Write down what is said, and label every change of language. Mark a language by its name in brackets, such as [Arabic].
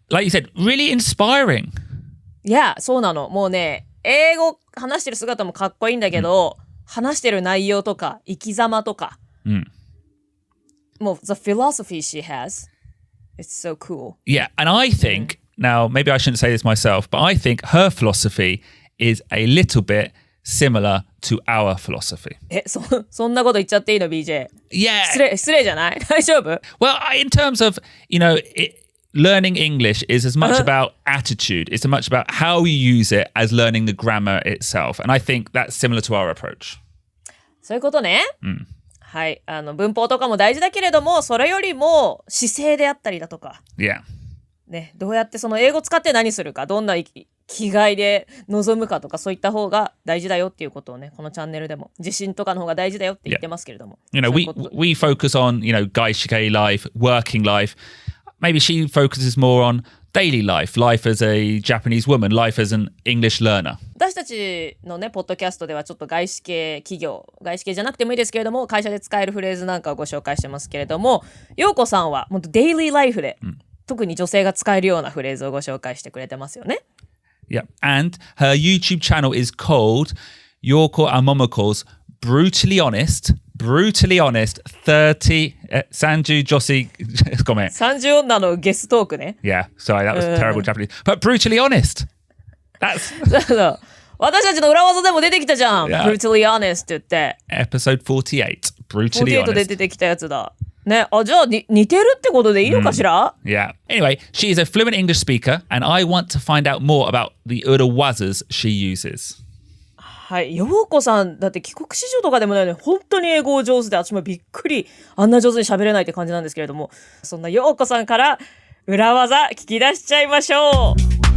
[English] Like you said, really inspiring. [Japanese] Yeah, そうなの。もうね、英語話してる姿もかっこいいんだけど、話してる内容とか、生き様とか。 [English] もう、the philosophy she has, it's so cool. Yeah, and I think, now maybe I shouldn't say this myself, but I think her philosophy is a little bit similar to our philosophy. [Japanese] そんなこと言っちゃっていいの BJ? [English] Yeah. [Japanese] 失礼じゃない大丈夫 [English] Well, in terms of, learning English is as much about attitude. It's as much about how you use it as learning the grammar itself. And I think that's similar to our approach. [Japanese] そういうことね。はい。文法とかも大事だけれども、それよりも姿勢であったりだとか。 [English] Yeah. [Japanese] ね、どうやってその英語使って何するか、どんな気概で臨むかとか、そういった方が大事だよっていうことをね、このチャンネルでも自信とかの方が大事だよって言ってますけれども。 [English] We focus on, 外資系 life, working life. Maybe she focuses more on daily life as a Japanese woman, life as an English learner. [Japanese] 私たちのね、ポッドキャストではちょっと外資系企業、外資系じゃなくてもいいですけれども、会社で使えるフレーズなんかをご紹介してますけれども、ようこさんはもっとデイリーライフで、特に女性が使えるようなフレーズをご紹介してくれてますよね。 [English] Yeah, and her YouTube channel is called Yyyokoo and Momoko's Brutally Honest 30 [Japanese] 女子ごめん 30女のゲストークね。 [English] Yeah, sorry, that was terrible Japanese. But brutally honest. That's [Japanese] そう私たちの裏技でも出てきたじゃん。 [English] Yeah. Brutally honest [Japanese] って言って。 [English] episode 48. Brutally [Japanese] 48 で [English] honest. [Japanese] 出てきたやつだ。ね、じゃあ似てるってことでいいのかしら、 [English] Yeah. Anyway, she is a fluent English speaker, and I want to find out more about the urawazas she uses. [Japanese] はい、ようこさんだって帰国子女とかでもないのに本当に英語上手で私もびっくりあんな上手に喋れないって感じなんですけれども、そんなようこさんから裏技聞き出しちゃいましょう。